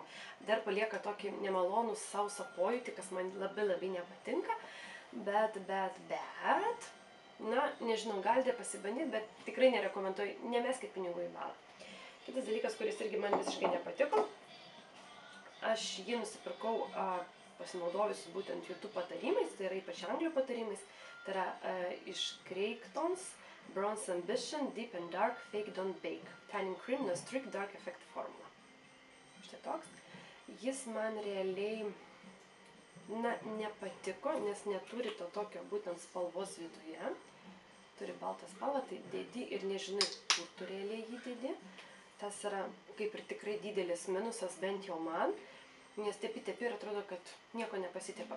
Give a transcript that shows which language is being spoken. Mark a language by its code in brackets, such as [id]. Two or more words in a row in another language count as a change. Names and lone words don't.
[lt] Dar palieka tokį nemalonų sausą pojūtį, kas man labai nepatinka, bet, na, nežinau, galite pasibandyti, bet tikrai nerekomenduoju, nemeskit pinigų į balą. Kitas dalykas, kuris irgi man visiškai nepatiko, aš jį nusipirkau pasinaudojusi būtent YouTube patarimais, tai yra ypač Anglių patarimais, tai yra iš Creighton's Bronze Ambition Deep and Dark Fake Don't Bake Tanning Cream No Strict Dark Effect Formula. Štai toks. Jis man realiai, na, nepatiko, nes neturi to tokio būtent spalvos viduje. Turi baltą spalvą, tai dedi ir nežinai, kur tu realiai jį dedi. Tas yra kaip ir tikrai didelis minusas, bent jau man, nes tepi ir atrodo, kad nieko nepasitepa.